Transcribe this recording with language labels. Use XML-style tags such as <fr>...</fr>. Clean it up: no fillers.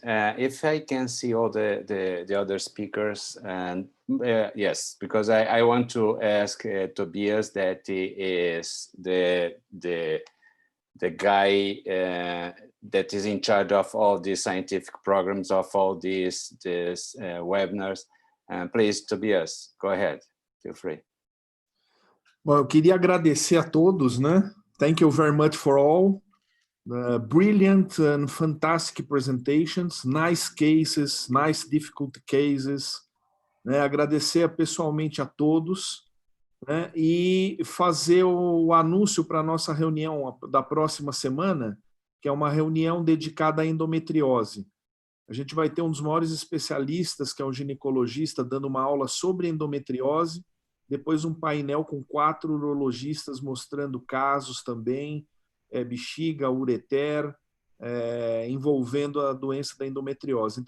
<en>If I can see all the other speakers, and yes, because I want to ask Tobias, that he is the guy that is in charge of all these scientific programs, of all these webinars. Please, Tobias, go ahead. Feel free.</en> <pt>Bom, eu queria agradecer a todos, né?</pt> <en>Thank you very much for all. Brilliant and fantastic presentations, nice cases, nice difficult cases.</en> <pt>Né? Agradecer pessoalmente a todos, né? E fazer o anúncio para a nossa reunião da próxima semana, que é uma reunião dedicada à endometriose. A gente vai ter um dos maiores especialistas, que é um ginecologista, dando uma aula sobre endometriose, depois um painel com 4 urologistas mostrando casos também, bexiga, ureter, envolvendo a doença da endometriose.</pt>